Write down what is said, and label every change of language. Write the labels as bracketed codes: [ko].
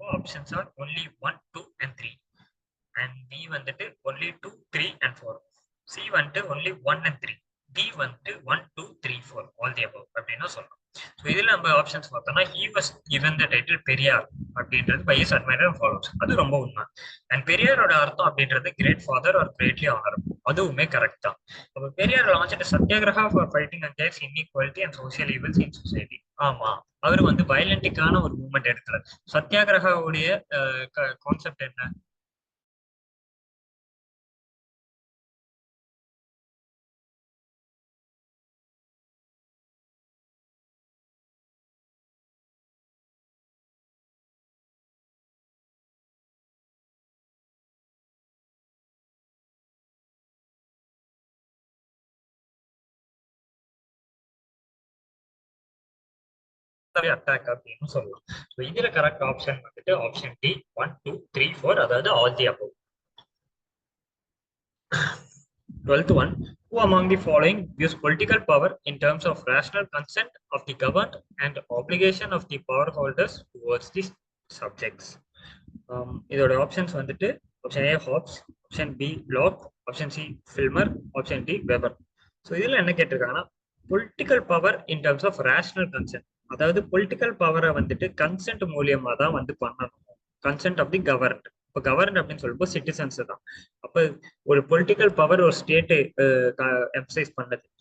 [en] Options are only 1, 2 and 3, and B வந்துட்டு only 2, 3 and 4. C வந்துட்டு only 1 and 3. D வந்துட்டு 1, 2, 3, 4 all the above [ta] அப்படினா சொல்லலாம். [en] So [ta] இதுல நம்ம ஆப்ஷன்ஸ் பார்த்தோம்னா [en] he was given the title Periyar அப்படின்றது by his admirer and followers, [ta] அது ரொம்ப உண்மை. அண்ட் பெரியாரோட அர்த்தம் அப்படின்றது great father or greatly honourable, அதுவுமே கரெக்ட் தான். [en] அப்ப Periyar launched satyagraha for fighting against inequality and social evils in society. [ta] ஆமா, அவர் வந்து வயலண்டிக்கான ஒரு மூவ்மெண்ட் எடுக்கிறார். சத்யாகிரகாவுடைய கான்செப்ட் என்ன? அட்டாக் அப்படின்னு சொல்லலாம். ஸோ இதுல கரெக்ட் ஆப்ஷன் வந்துட்டு ஆப்ஷன் டி 1, 2, 3, 4, அதாவது all the above. [en] 12th one. Who among the following views political power in terms of rational consent of the governed and obligation of the power holders towards the subjects? [ta] இதோட options வந்துட்டு option A hops, option B lock, option C ஃபில்மர், option D weber. So இதுல என்ன கேட்டிருக்காங்கன்னா political power in terms of rational consent, அதாவது political பவரை வந்துட்டு consent மூலியமா தான் வந்து பண்ணணும். Consent of the governed. இப்போ கவர்ன்ட் அப்படின்னு சொல்லும்போது சிட்டிசன்ஸ் தான். அப்போ ஒரு பொலிட்டிக்கல் பவர் ஒரு ஸ்டேட்டு எம்சைஸ் பண்ணது.